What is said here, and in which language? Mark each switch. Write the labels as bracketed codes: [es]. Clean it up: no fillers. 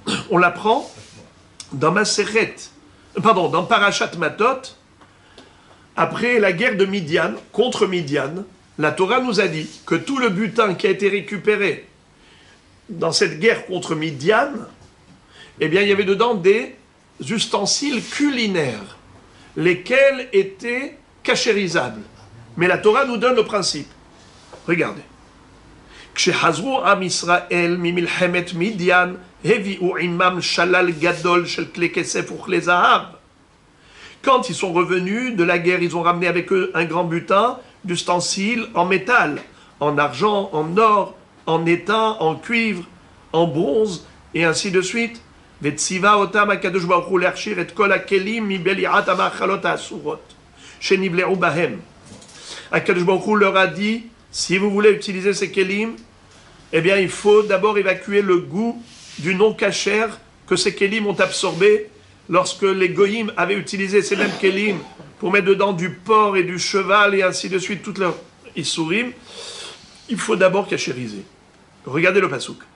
[fr] On l'apprend dans dans Parashat Matot, après la guerre de Midian, contre Midian, la Torah nous a dit que tout le butin qui a été récupéré dans cette guerre contre Midian, eh bien, il y avait dedans des ustensiles culinaires, lesquels étaient cachérisables. Mais la Torah nous donne le principe. Regardez. [he] כשחזרו עם ישראל ממלחמת מידיין, הביאו עמם שלל גדול של כלי כסף וכלי זהב. [fr] Quand ils sont revenus de la guerre, ils ont ramené avec eux un grand butin d'ustensiles en métal, en argent, en or, en étain, en cuivre, en bronze, et ainsi de suite. [he] וציווה אותם הקדוש ברוך הוא להכשיר את כל הכלים מבליעת המאכלות האסורות שנבלעו בהם. [fr] הקדוש ברוך הוא leur a dit, si vous voulez utiliser ces kelim, eh bien il faut d'abord évacuer le goût du non cachère que ces kelim ont absorbé lorsque les goyim avaient utilisé ces mêmes kelim pour mettre dedans du porc et du cheval et ainsi de suite, toutes leurs isurim, il faut d'abord cachériser. Regardez le pasuk.